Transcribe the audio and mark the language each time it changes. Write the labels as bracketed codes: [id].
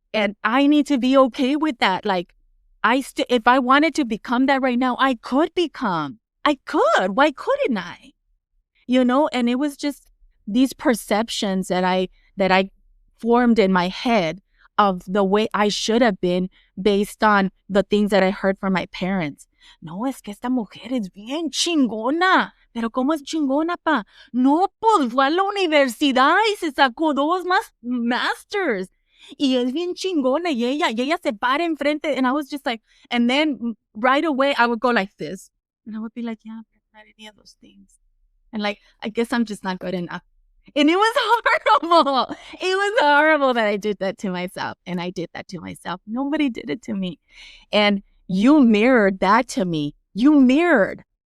[en] And I need to be okay with that. Like, if I wanted to become that right now, I could become. I could. Why couldn't I? And it was just these perceptions that I formed in my head of the way I should have been based on the things that I heard from my parents. [es] No, es que esta mujer es bien chingona. Pero ¿cómo es chingona, pa? No, pues fue a la universidad y se sacó 2 masters. Y es bien chingona y ella se para enfrente. [en] And I was just like, and then right away I would go like this. And I would be like, yeah, but not any of those things. And like, I guess I'm just not good enough. And it was horrible. It was horrible that I did that to myself. And I did that to myself. Nobody did it to me. And you mirrored that to me. You mirrored.